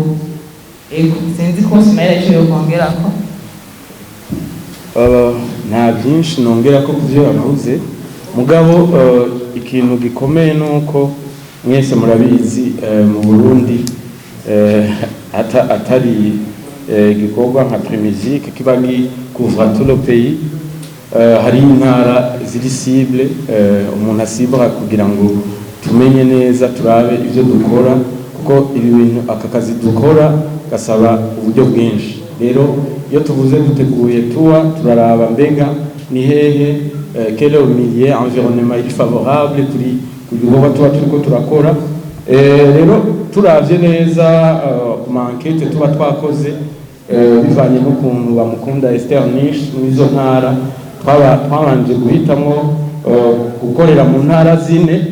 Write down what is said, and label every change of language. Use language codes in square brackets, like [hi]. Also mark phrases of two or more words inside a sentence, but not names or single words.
[rn] Sinzi ko Ismail icyo yokongerako. nta byinshi nongera ko kuvyo yavuze mugabo ikintu gikomeye nuko mwese murabizi mu Burundi atari gikorwa nka Premisique kiba [fr] couvre tout le pays [rn] hari intara ziri cible umuntu asibra kugira ngo tumenye neza turabe ivyo dukora kuko ibi bintu aka kazi dukora gasaba uburyo bwinshi rero iyo tuvuze duteguye turaraba mbega ni hehe [fr] quel est le milieu environnement favorable [rn] kuri kugikorwa turiko turakora rero turavye neza ku enquête tuba twakoze bivanye n'ukuntu bamukunda Esther Nish n'izo ntara twabanje guhitamwo gukorera mu ntara zine